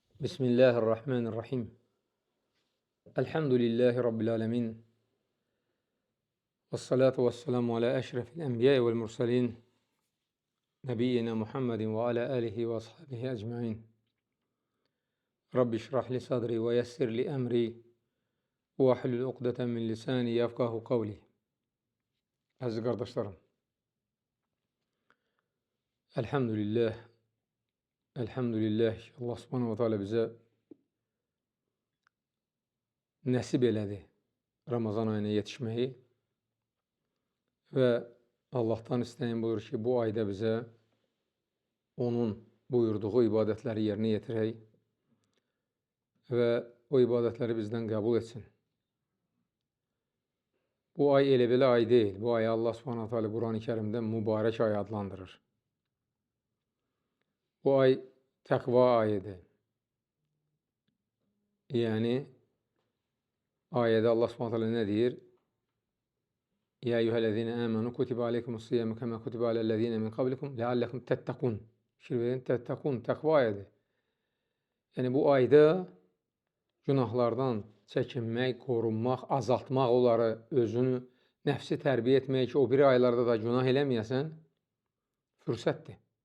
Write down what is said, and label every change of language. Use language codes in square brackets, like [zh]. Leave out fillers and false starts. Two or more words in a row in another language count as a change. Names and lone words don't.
[ar] بسم الله الرحمن الرحيم. الحمد لله رب العالمين. والصلاة والسلام على أشرف الأنبياء والمرسلين. نبينا محمد وعلى آله وأصحابه أجمعين. رب اشرح لي صدري ويسر لي أمري. واحلل عقدة من لساني يفقهوا قولي. [az] Əziz qardaşlarım, elhamdülillah ki, [ar] الله سبحانه وتعالى [az] bizə nəsib elədi Ramazan ayına yetişməyi və Allahdan istəyim budur ki, bu ayda bizə onun buyurduğu ibadətləri yerinə yetirək və o ibadətləri bizdən qəbul etsin. Bu ay elə belə ay deyil. Bu ayı [ar] الله سبحانه تعالى [az] Quran-ı Kerimdə mübarək ay adlandırır. Bu ay təqva ayıdır. Yəni, ayədə [ar] الله سبحانه تعالى [az] nə deyir? [ar] يا أيها الذين آمنوا كتب عليكم الصيام كما كتب على الذين من قبلكم لعلكم تتقون. [az] Fikir verin, tettakun, təqva ayədir. Yəni, bu ayda günahlardan çəkinmək, qorunmaq, azaltmaq onları, özünü, nəfsi tərbiyə etmək ki, o biri aylarda da günah eləməyəsən, fürsətdir.